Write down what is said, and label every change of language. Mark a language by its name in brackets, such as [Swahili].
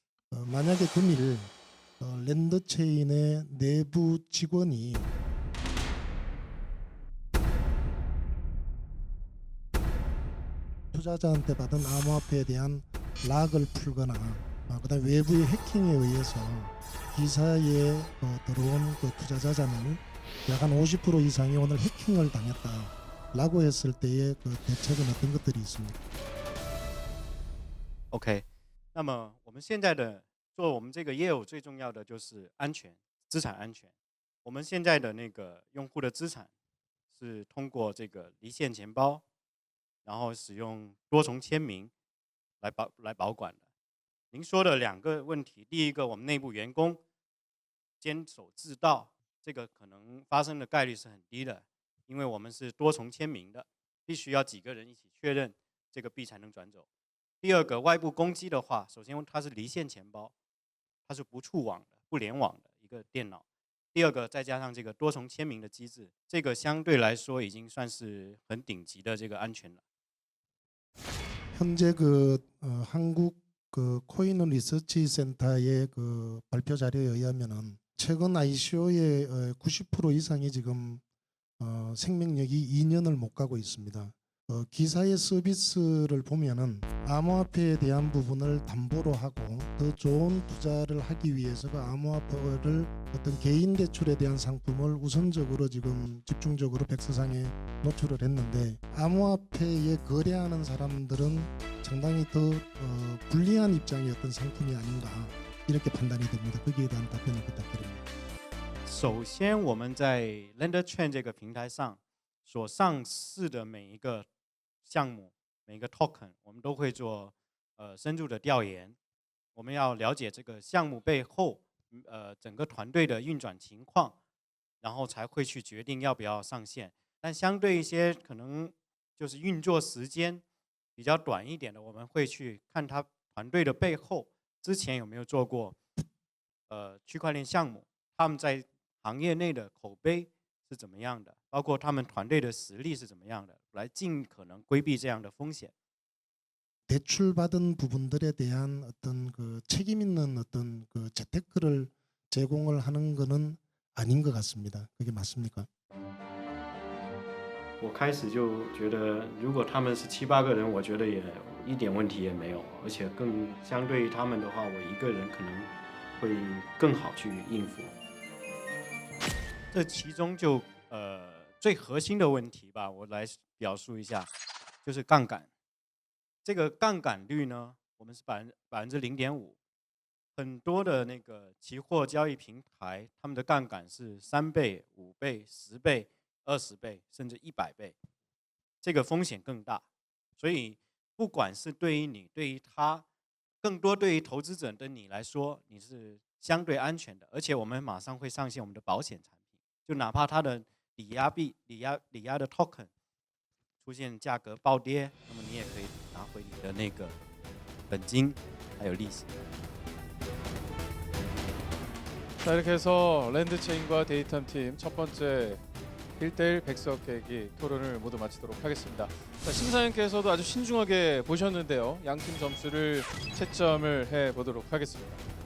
[Korean] 만약에 금일 랜드체인의 내부 직원이 투자자한테 받은 암호화폐에 대한 락을 풀거나 그다음 외부의 해킹에 의해서 기사에 들어온 그 투자자 자는 약 한 50% 이상이 오늘 해킹을 당했다라고 했을 때의 그 대책은 어떤 것들이 있습니까? [English] OK， [Chinese] 那么我们现在的做我们这个业务最重要的就是安全，资产安全。我们现在的那个用户的资产是通过这个离线钱包，然后使用多重签名来保管的。您说的2个问题，第一个我们内部员工坚守自盗，这个可能发生的概率是很低的，因为我们是多重签名的，必须要几个人一起确认这个币才能转走。第二个，外部攻击的话，首先它是离线钱包，它是不触网的、不联网的一个电脑。第二个，再加上这个多重签名的机制，这个相对来说已经算是很顶级的这个安全了。 [Korean] 현재 한국 코인 리서치 센터의 발표 자료에 의하면은 최근 ICO의 90% 이상이 지금 생명력이 2년을 못 가고 있습니다. 기사의 서비스를 보면은 암호화폐에 대한 부분을 담보로 하고 더 좋은 투자를 하기 위해서 암호화폐를 어떤 개인 대출에 대한 상품을 우선적으로 지금 집중적으로 백서상에 노출을 했는데 암호화폐에 거래하는 사람들은 상당히 더 불리한 입장의 어떤 상품이 아닌가 이렇게 판단이 됩니다. 거기에 대한 답변을 부탁드립니다. [Chinese] 首先，我们在 LenderChain 这个平台上所上市的每一个项目、每一个 token， 我们都会做深入的调研。我们要了解这个项目背后整个团队的运转情况，然后才会去决定要不要上线。但相对一些可能就是运作时间比较短一点的，我们会去看他团队的背后之前有没有做过区块链项目，他们在行业内的口碑是怎么样的，包括他们团队的实力是怎么样的，来尽可能规避这样的风险。 [Korean] 대출받은 부분들에 대한 어떤 책임 있는 어떤 재테크를 제공을 하는 것은 아닌 것 같습니다. 그게 맞습니까? [Chinese] 我开始就觉得，如果他们是7、8个人，我觉得也一点问题也没有，而且更相对于他们的话，我一个人可能会更好去应付。这其中就最核心的问题吧，我来表述一下，就是杠杆。这个杠杆率呢，我们是0.5%，很多的那个期货交易平台，他们的杠杆是3倍、5倍、10倍、20倍，甚至100倍，这个风险更大。所以，不管是对于你、对于他，更多对于投资者的你来说，你是相对安全的。而且我们马上会上线我们的保险产品，就哪怕它的抵押的 token 出现价格暴跌，那么你也可以拿回你的那个本金还有利息。 [Korean] 자, 이렇게 해서 랜드체인과 데이텀팀 첫 번째 1대1 백석 계기 토론을 모두 마치도록 하겠습니다. 자, 심사위원께서도 아주 신중하게 보셨는데요. 양팀 점수를 채점을 해보도록 하겠습니다.